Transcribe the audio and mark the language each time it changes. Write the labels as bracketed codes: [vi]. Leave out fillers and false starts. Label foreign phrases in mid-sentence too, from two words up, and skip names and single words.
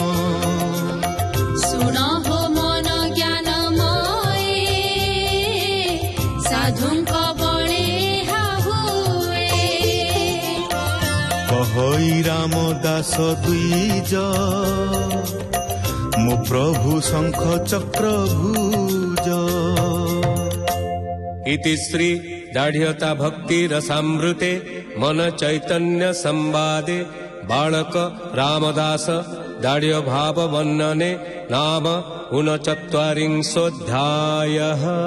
[or] ଶୁଣ ହୋ ମନ ଜ୍ଞାନମୟେ ସାଧୁଙ୍କ ବଳେ ହାହୁଏ କହଇ ରାମଦାସ ଦ୍ୱିଜ ମୋ ପ୍ରଭୁ ଶଙ୍ଖ ଚକ୍ର ଭୁଜ [sa] इति श्री दाढ़्यता भक्ति रसामृते मन चैतन्य संवादे बालक रामदास दाढ़्य भाव वर्णने नाम 39